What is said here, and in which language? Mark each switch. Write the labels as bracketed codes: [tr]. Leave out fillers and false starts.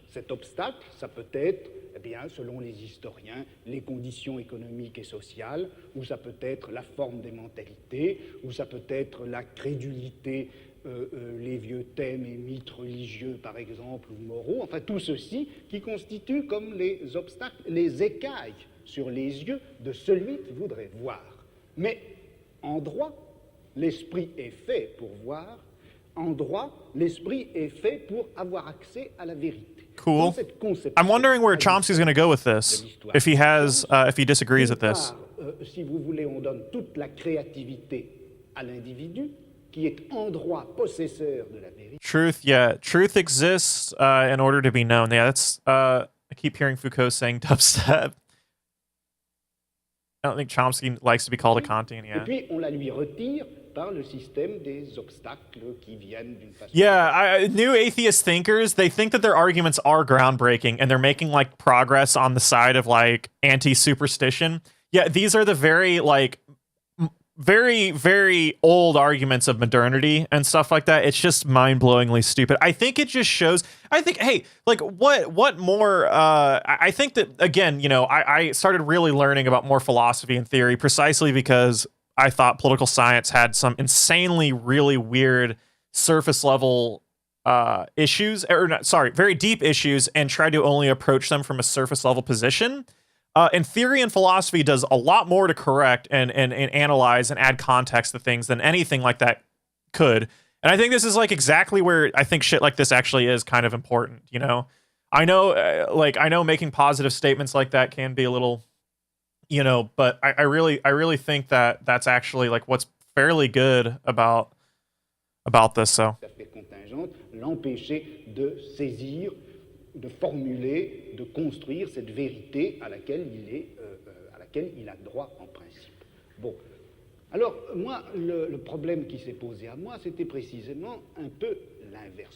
[fr] Cet obstacle, ça peut être, eh bien, selon les historiens, les conditions économiques et sociales, ou ça peut être la forme des mentalités, ou ça peut être la crédulité, les vieux thèmes et mythes religieux, par exemple, ou moraux, enfin tout ceci qui constitue comme les obstacles, les écailles sur les yeux de celui qui voudrait voir. Mais en droit, l'esprit est fait pour voir. En droit, l'esprit est fait pour avoir accès à la vérité. [en] Cool. I'm wondering where Chomsky's going to go with this. If he disagrees with this. [fr] Si vous voulez, on donne toute la créativité à l'individu qui est en droit possesseur de la vérité. [en] Truth exists in order to be known. Yeah, that's. I keep hearing Foucault saying dubstep. I don't think Chomsky likes to be called a Kantian. [fr] Et puis on la lui retire par le système des obstacles qui viennent d'une façon. [en] Yeah, new atheist thinkers, they think that their arguments are groundbreaking and they're making like progress on the side of like anti-superstition. Yeah, these are the very like very, very old arguments of modernity and stuff like that. It's just mind-blowingly stupid. I think it just shows, hey, like what more, I think that, again, you know, I started really learning about more philosophy and theory precisely because I thought political science had some insanely really weird surface level issues, or not, sorry, very deep issues, and tried to only approach them from a surface level position. And theory and philosophy does a lot more to correct and analyze and add context to things than anything like that could. And I think this is like exactly where I think shit like this actually is kind of important, you know? I know making positive statements like that can be a little, you know, but I really think that that's actually like what's fairly good about this, so. [fr] L'empêcher de saisir, de formuler, de construire cette vérité à laquelle il a droit en principe. Bon, alors moi, le problème qui s'est posé à moi, c'était précisément un peu l'inverse.